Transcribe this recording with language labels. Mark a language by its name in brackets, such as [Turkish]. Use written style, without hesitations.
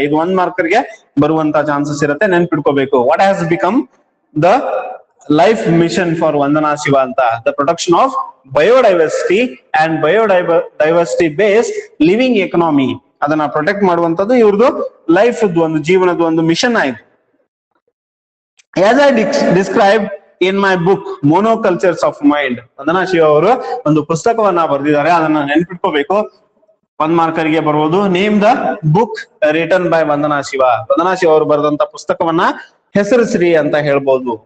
[Kannada] ಇದು 1 ಮಾರ್ಕರ್ಗೆ ಬರುವಂತ ಚಾನ್ಸಸ್ ಇರುತ್ತೆ, ನೆನ್ಪಿಟ್ಕೋಬೇಕು. [English] what has become the life mission for Vandana Shiva ಅಂತ, the protection of biodiversity and biodiversity based living economy, [Kannada] ಅದನ್ನ protect ಮಾಡುವಂತದ್ದು ಇವ್ರದ್ದು ಲೈಫ್ ಒಂದು ಜೀವನದ ಒಂದು ಮಿಷನ್ ಆಯ್ತು. [English] As I described in my book Monocultures of Mind, [Kannada] ವಂದನಾ ಶಿವ ಅವರು ಒಂದು ಪುಸ್ತಕವನ್ನ ಬರೆದಿದ್ದಾರೆ, ಅದನ್ನ ನೆನ್ಪಿಟ್ಕೋಬೇಕು. 1 ಮಾರ್ಕರ್ಗೆ ಬರುವುದು. [English] Name the book written by Vandana Shiva. [Kannada] ವಂದನಾ ಶಿವ ಅವರು ಬರೆದಂತ ಪುಸ್ತಕವನ್ನ ಹೆಸರಿಸ್ರಿ ಅಂತ ಹೇಳ್ಬೋದು.